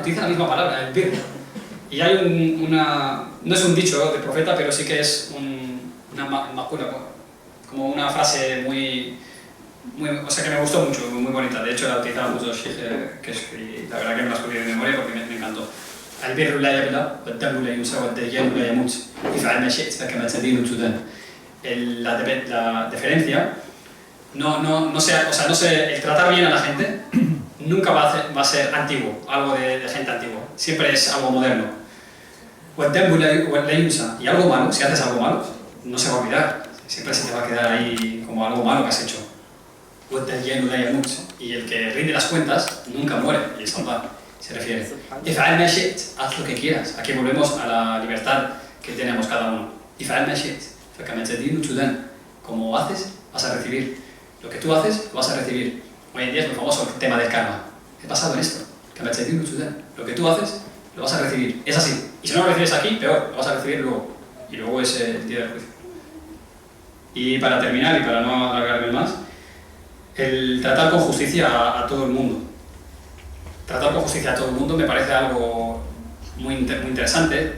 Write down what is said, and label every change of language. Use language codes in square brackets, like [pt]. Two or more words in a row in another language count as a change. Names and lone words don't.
[es] Utiliza la misma palabra, el bir. Y hay no es un dicho de profeta, pero sí que es una macula, como una frase o sea, que me gustó mucho, muy bonita. De hecho, la utilizaba mucho Sheikh, y la verdad que me la escogí de memoria porque me encantó. [ar] البر لا يبلى والدم لا ينسى والديان لا يموت افعل ما شئت فكما تدين تدان. [es] La diferencia no sé, el tratar bien a la gente nunca va a ser antiguo, algo de gente antigua, siempre es algo moderno. [ar] والدم لا ينسى, [es] y algo malo, si haces algo malo, no se va a olvidar, siempre se te va a quedar ahí como algo malo que has hecho. [ar] والديان لا يموت, [es] y el que rinde las cuentas nunca muere, y es Allah se refiere. [ar] افعل ما شئت, [es] haz lo que quieras. Aquí volvemos a la libertad que tenemos cada uno. [ar] افعل ما شئت فكما تدين تدان, [es] como haces vas a recibir, lo que tú haces lo vas a recibir. Hoy en día es muy famoso el tema del karma. He pasado en esto, [ar] كما تدين تدان, [es] lo que tú haces lo vas a recibir, es así. Y si no lo recibes aquí, peor, lo vas a recibir luego, y luego es el día del juicio. Y para terminar y para no alargarme más, el tratar con justicia a todo el mundo. Tratar con justicia a todo el mundo me parece algo muy interesante.